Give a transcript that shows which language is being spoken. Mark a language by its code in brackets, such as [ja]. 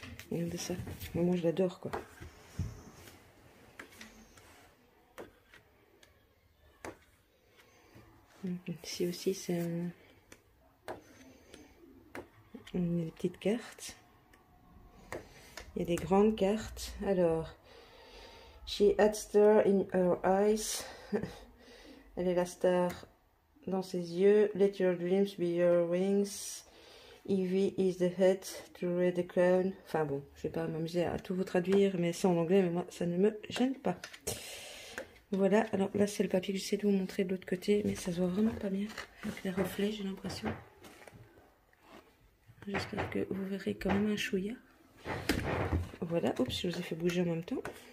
[fr] Regardez ça. Moi, je l'adore, quoi. Ici aussi, c'est une petite carte. Il y a des grandes cartes. [en] Alors, she had star in her eyes. [fr] Elle est la star dans ses yeux. [en] Let your dreams be your wings. Evie is the head to wear the crown. [fr] Enfin bon, je vais pas m'amuser à tout vous traduire, mais c'est en anglais, mais moi, ça ne me gêne pas. Voilà, alors là, c'est le papier que j'essaie de vous montrer de l'autre côté, mais ça se voit vraiment pas bien. Avec les reflets, j'ai l'impression. J'espère que vous verrez quand même un chouïa. Voilà, oups, je vous ai fait bouger en même temps.